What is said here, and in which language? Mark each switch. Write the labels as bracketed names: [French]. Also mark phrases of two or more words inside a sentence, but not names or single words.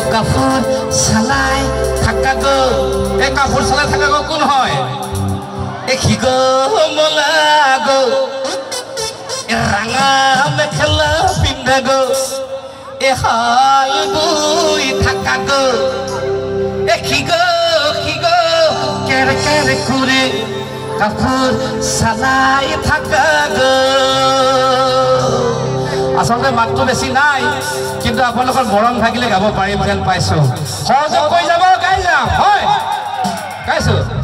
[Assamese] কাপড় সালাই থাকাকো এ কাপড় সালাই থাকাকো কোন হয় এ খিগো মোলাগো এ রাঙা মেখেলা পিন্ধাগো এ হাল বুই থাকাকো এ খিগো কের কের করে কাপড় সালাই থাকাগো আসলে মাতটো বেছি নাই কিন্তু আপোনালোকৰ মৰম থাকিলে গাব পাৰিম যেন পাইছো সহযোগ কৰি যাব গাই যাম হয় গাইছো